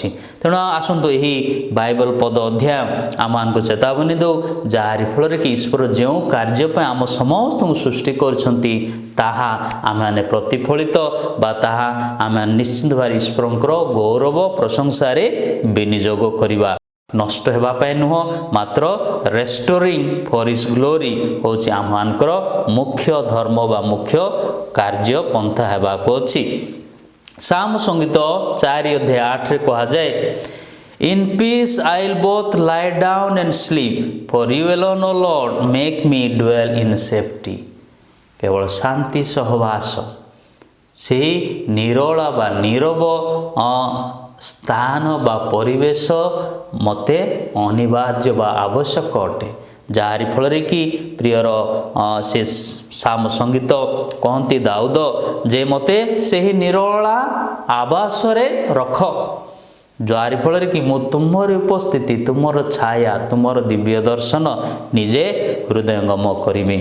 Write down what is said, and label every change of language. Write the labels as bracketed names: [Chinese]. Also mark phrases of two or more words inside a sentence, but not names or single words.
[Odia] ତେଣୁ ଆସନ୍ତୁ ଏହି ବାଇବଲ ପଦ ଅଧ୍ୟାୟ ଆମମାନଙ୍କୁ ଚେତାବନୀ ଦେଉ, ଯାହାରି ଫଳରେ କି ଈଶ୍ୱର ଯେଉଁ କାର୍ଯ୍ୟ ପାଇଁ ଆମ ସମସ୍ତଙ୍କୁ ସୃଷ୍ଟି କରିଛନ୍ତି ତାହା ଆମେମାନେ ପ୍ରତିଫଳିତ ବା ତାହା ଆମେ ନିଶ୍ଚିତ ଭାବରେ ଈଶ୍ୱରଙ୍କର ଗୌରବ ପ୍ରଶଂସାରେ ବିନିଯୋଗ କରିବା। ନଷ୍ଟ ହେବା ପାଇଁ ନୁହଁ, ମାତ୍ର [English] restoring for his glory [Odia] ହେଉଛି ଆମମାନଙ୍କର ମୁଖ୍ୟ ଧର୍ମ ବା ମୁଖ୍ୟ କାର୍ଯ୍ୟ ପନ୍ଥା ହେବାକୁ ଅଛି। ସାମ ସଙ୍ଗୀତ 4:8 କୁହାଯାଏ, [English] In peace I will both lie down and sleep, for you alone, O Lord, make me dwell in safety। [Odia] କେବଳ ଶାନ୍ତି ସହବାସ, ସେହି ନିରୋଳା ବା ନୀରବ ସ୍ଥାନ ବା ପରିବେଶ ମୋତେ ଅନିବାର୍ଯ୍ୟ ବା ଆବଶ୍ୟକ ଅଟେ, ଯାହାରି ଫଳରେ କି ପ୍ରିୟର ସେ ସାମ ସଙ୍ଗୀତ କହନ୍ତି ଦାଉଦ ଯେ ମୋତେ ସେହି ନିରୋଳା ଆବାସରେ ରଖ, ଯାହାରି ଫଳରେ କି ମୁଁ ତୁମର ଉପସ୍ଥିତି, ତୁମର ଛାୟା, ତୁମର ଦିବ୍ୟ ଦର୍ଶନ ନିଜେ ହୃଦୟଙ୍ଗମ କରିବି।